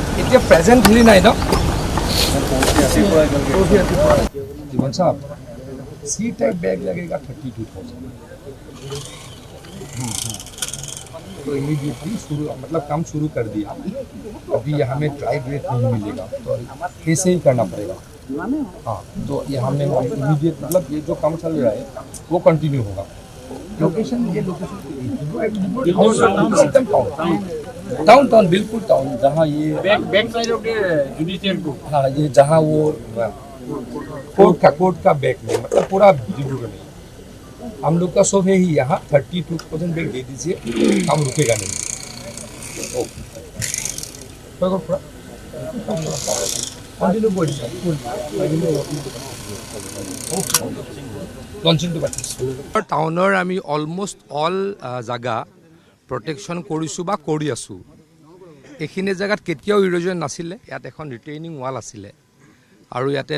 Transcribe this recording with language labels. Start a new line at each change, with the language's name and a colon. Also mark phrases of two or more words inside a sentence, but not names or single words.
Hindi: ये प्रेजेंट ही नहीं ना जीवन साहब सी टाइप बैग लगेगा 32,000 तो इमीडिएटली शुरू मतलब काम शुरू कर दिया अभी यहाँ में
English: drive rate
Hindi: नहीं मिलेगा तो कैसे ही करना पड़ेगा हाँ तो यहाँ में इमीडिएट मतलब ये जो काम चल रहा है वो कंटिन्यू होगा लोकेशन ये लोकेशन टाउन टाउन बिल्कुल टाउन जहाँ ये
English: back side of the judicial court
Hindi: हाँ ये जहाँ वो कोर्ट का बैक में मतलब पूरा डिब्रूगढ़ में हम लोग का सब है ही यहाँ 32,000 बैग दे दीजिए काम रुकेगा नहीं
Assamese: টাউনৰ আমি
English: almost all
Assamese: জাগা প্ৰটেকশ্যন কৰিছোঁ বা কৰি আছোঁ এইখিনি জেগাত কেতিয়াও ইৰোজন নাছিলে ইয়াত এখন
English: retaining wall
Assamese: আছিলে আৰু ইয়াতে